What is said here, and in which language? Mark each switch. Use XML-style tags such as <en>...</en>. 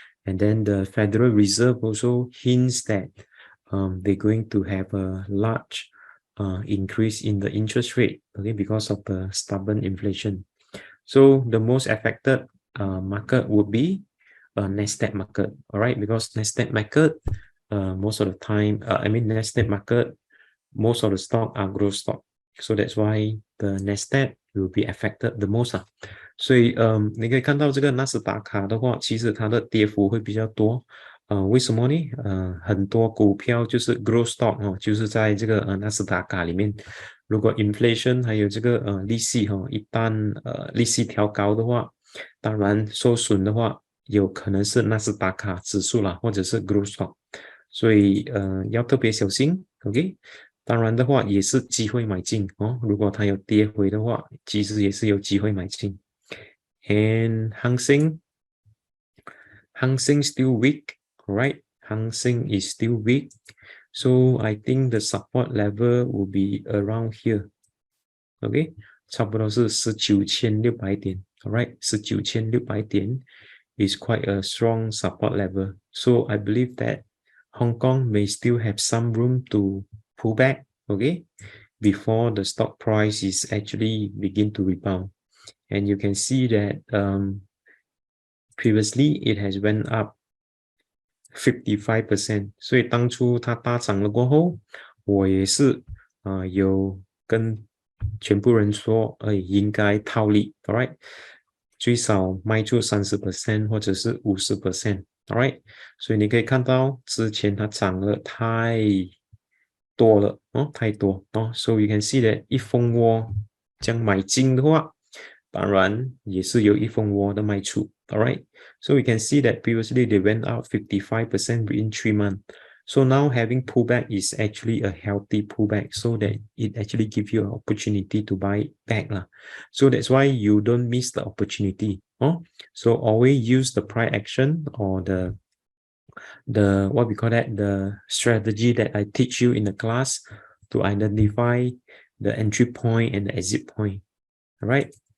<en>And then the Federal Reserve also hints that they're going to have a large increase in the interest rate, okay, because of the stubborn inflation. So the most affected market would be NASDAQ market, all right? Because NASDAQ market, most of the time, NASDAQ market, most of the stock are growth stock. So that's why the NASDAQ will be affected the most</en> <zh>所以你可以看到这个纳斯达克的话，其实它的跌幅会比较多。为什么呢？很多股票就是 growth stock 就是在这个纳斯达克里面，如果 inflation 还有这个利息一旦利息调高的话，当然受损的话，有可能是纳斯达克指数啦，或者是 growth stock， 所以要特别小心 ，OK。当然的话也是机会买进如果它有跌回的话，其实也是有机会买进。</zh> <en>And Hang Seng still weak, right? Hang Seng is still weak. So I think the support level will be around here. Okay,</en> <zh>差不多是19600点</zh> <en>alright, 19600点 is quite a strong support level. So I believe that Hong Kong may still have some room to pull back, okay, before the stock price is actually begin to rebound. And you can see that previously it has went up 55%.</en> <zh>所以当初它大涨了过后，我也是有跟全部人说，应该套利 ，alright， 最少卖出30% 或者是50%。</zh> <en>Alright，</en> <zh>所以你可以看到之前它涨了太多了太多</zh> <en>so you can see that</en> <zh>一蜂窝这样买进的话，当然也是有一蜂窝的卖出</zh> <en>Alright， so you can see that previously they went up 55% within 3 months. So now having pullback is actually a healthy pullback, so that it actually gives you an opportunity to buy back So that's why you don't miss the opportunity. So always use the price action or the what we call that, the strategy that I teach you in the class to identify the entry point and the exit point. All right.</en>